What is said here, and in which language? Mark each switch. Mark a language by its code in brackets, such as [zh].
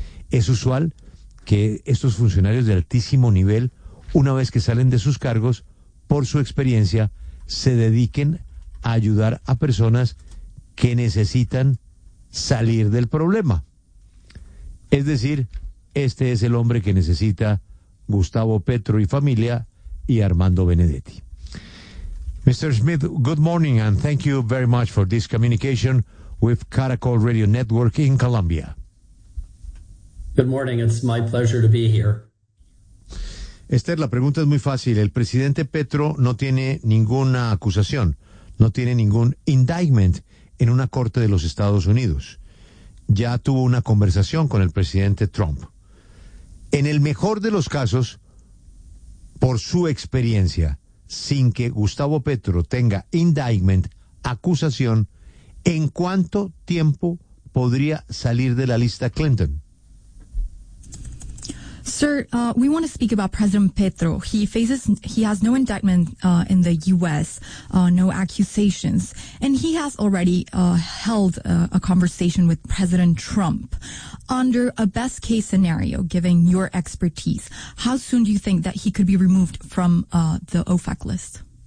[es] Es usual que estos funcionarios de altísimo nivel, una vez que salen de sus cargos, por su experiencia, se dediquen a ayudar a personas que necesitan salir del problema. Es decir, este es el hombre que necesita Gustavo Petro y familia y Armando Benedetti. [en] Mr. Smith, good morning and thank you very much for this communication with Caracol Radio Network in Colombia. Good morning, it's my pleasure to be here. [es] Esther, la pregunta es muy fácil. El presidente Petro no tiene ninguna acusación, no tiene ningún indictment en una corte de los Estados Unidos. Ya tuvo una conversación con el presidente Trump. En el mejor de los casos, por su experiencia, sin que Gustavo Petro tenga indictment, acusación, ¿en cuánto tiempo podría salir de la lista Clinton? [en] Sir, we want to speak about President Petro. He has no indictment in the U.S., no accusations, and he has already held a conversation with President Trump. Under a best-case scenario, given your expertise, how soon do you think that he could be removed from the OFAC list?